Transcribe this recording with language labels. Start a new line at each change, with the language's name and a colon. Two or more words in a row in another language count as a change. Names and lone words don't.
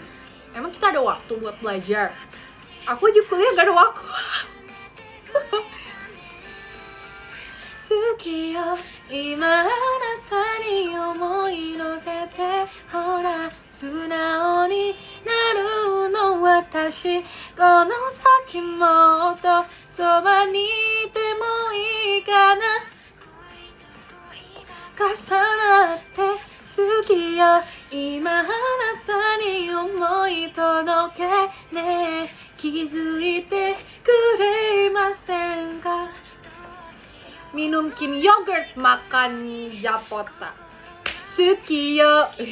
Indonesian: Emang kita ada waktu buat belajar? Aku aja kuliah gak ada waktu.
Japanese: 好きよ今あなたに想い乗せてほら素直になるの私この先もっとそばにいてもいいかな重なって好きよ今あなたに想い届けね気付いてくれませんか.
Indonesian: Minum kin yogurt, makan japota.
Japanese: 好きよ.